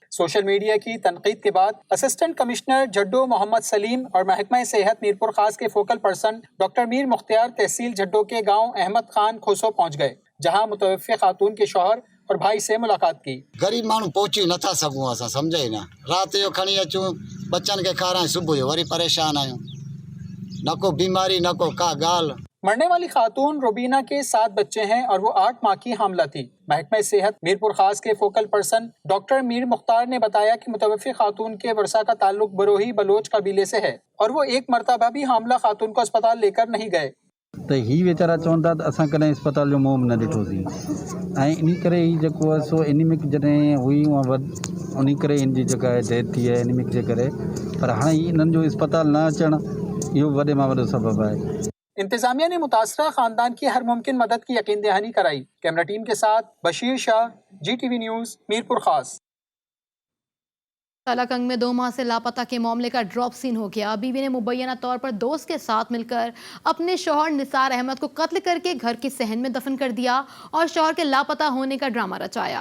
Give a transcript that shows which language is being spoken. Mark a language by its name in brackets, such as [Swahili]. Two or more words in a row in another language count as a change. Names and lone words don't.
[English] social media [Urdu] کی تنقید کے بعد [English] assistant commissioner [Urdu] جھڈو محمد سلیم اور محکمہ صحت میرپور خاص کے [English] focal person [Urdu] ڈاکٹر میر مختیار تحصیل جھڈو کے گاؤں احمد خان کھوسو پہنچ گئے، جہاں متوفی خاتون کے شوہر اور بھائی سے ملاقات کی. [Sindhi] गरीब मानू पहुंची न था सकूं, असां समझे ना। रात जो खणी अचूं बच्चन के खारां, सुबुह जो वरी परेशान आहियूं। न को बीमारी न को का ॻाल्हि। [Urdu] مرنے والی خاتون روبینہ کے 7 بچے ہیں اور وہ 8 ماہ کی حاملہ تھی. محکمہ صحت میرپور خاص کے [English] focal person [Urdu] ڈاکٹر میر مختار نے بتایا کہ متوفی خاتون کے ورثا کا تعلق بروہی بلوچ قبیلے سے ہے اور وہ ایک مرتبہ بھی حاملہ خاتون کو اسپتال لے کر نہیں گئے. [Sindhi] त ही वीचारा चवनि था त असां कॾहिं अस्पताल जो मुंहुं न ॾिठोसीं ऐं इन करे ही जेको आहे सो एनीमिक जॾहिं हुई उन करे इन जी जेका आहे डेथ थी आहे एनीमिक जे करे, पर हाणे इन्हनि जो अस्पताल न अचणु इहो वॾे मां वॾो सबबु आहे। [Urdu] انتظامیہ نے متاثرہ خاندان کی ہر ممکن مدد کی یقین دہانی کرائی. [English] camera team [Urdu] کے ساتھ بشیر شاہ، GTV نیوز، میرپور خاص. کالاکنگ میں 2 ماہ سے لاپتہ کے معاملے کا [English] drop scene [Urdu] ہو گیا. بیوی نے مبینہ طور پر دوست کے ساتھ مل کر اپنے شوہر نثار احمد کو قتل کر کے گھر کے صحن میں دفن کر دیا اور شوہر کے لاپتہ ہونے کا ڈرامہ رچایا.